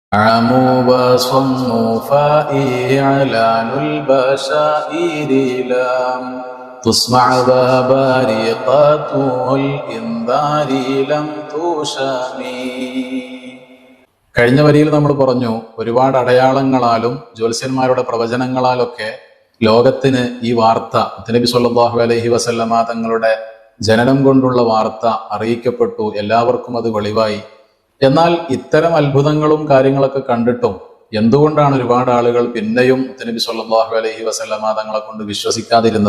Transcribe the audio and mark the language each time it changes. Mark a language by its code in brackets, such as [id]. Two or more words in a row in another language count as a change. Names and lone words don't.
[ar] عموا وصموا فإعلان البشائر لم تسمع وبارقة الإنذار لم تشمي. [ml] കഴിഞ്ഞ വരിയിൽ നമ്മൾ പറഞ്ഞു, ഒരുപാട് അടയാളങ്ങളാലും ജ്യോത്സ്യന്മാരുടെ പ്രവചനങ്ങളാലൊക്കെ ലോകത്തിന് ഈ വാർത്ത നബി [ar] صلى الله عليه وسلم [ml] തങ്ങളുടെ ജനനം കൊണ്ടുള്ള വാർത്ത അറിയിക്കപ്പെട്ടു, എല്ലാവർക്കും അത് വെളിവായി. എന്നാൽ ഇത്തരം അത്ഭുതങ്ങളും കാര്യങ്ങളൊക്കെ കണ്ടിട്ടും എന്തുകൊണ്ടാണ് ഒരുപാട് ആളുകൾ പിന്നെയും നബി [ar] صلى الله عليه وسلم [ml] തങ്ങളെ കൊണ്ട് വിശ്വസിക്കാതിരുന്നത്?